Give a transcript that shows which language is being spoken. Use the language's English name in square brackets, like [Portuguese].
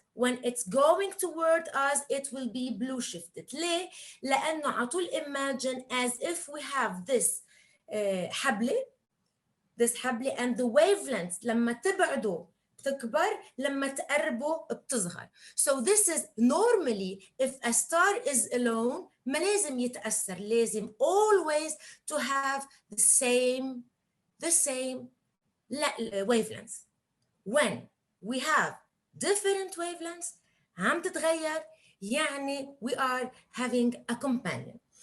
[English] When it's going toward us, it will be blue shifted. [Arabic] ليه؟ لأنه على طول [English] imagine as if we have this حبلة [Arabic] تسحب لي [English] and the wavelength [Arabic] لما تبعدوا بتكبر لما تقربوا بتصغر. [English] So this is normally if a star is alone [Arabic] ما لازم يتأثر، لازم [English] always to have the same wavelengths. When we have different wavelengths [Arabic] عم تتغير يعني [English] we are having a companion.